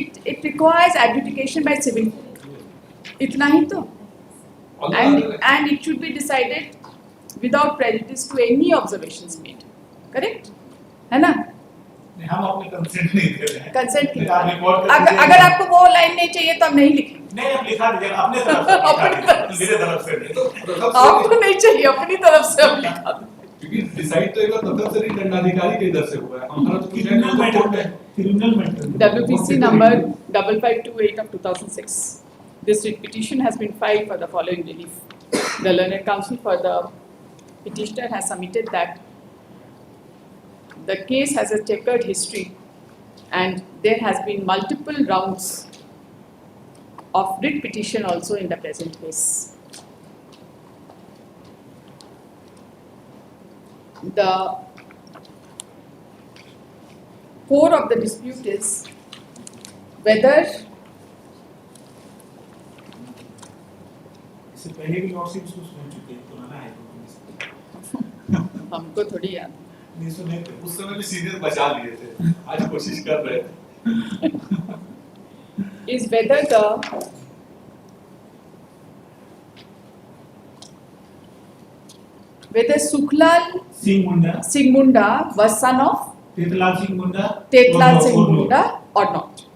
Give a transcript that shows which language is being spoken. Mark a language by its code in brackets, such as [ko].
[en] It requires adjudication by civil, [hi] इतना ही तो, [en] and it should be decided without prejudice to any observations made, correct? [hi] है ना? हम अपने कंसेंट नहीं दे रहे हैं। कंसेंट की अगर आपको वो लाइन नहीं चाहिए तो हम नहीं लिखेंगे। नहीं, आप लिखा दीजिए अपने तरफ से, मेरे तरफ से नहीं। तो आपको नहीं चाहिए, अपनी तरफ से हम लिखा देंगे। क्योंकि डिसाइड तो एक बार प्रथम श्रेणी दंडाधिकारी के इधर से हुआ है, हमारा तो क्रिमिनल मैटर है, criminal matter. [en] WPC number 5528 of 2006. This writ petition has been filed for the following relief. The learned counsel for the petitioner has submitted that the case has a checkered history and there has been multiple rounds of writ petition also in the present case. The core of the dispute is whether [hi] इससे पहले भी lordship उसको सुन चुके हैं, पुराना है। हमको थोड़ी याद नहीं सुने थे। उस समय भी सीनियर बचा लिए थे, आज कोशिश कर रहे थे। [en] is whether Sukhlal Singh Munda was son of Tetlal Singh Munda or not.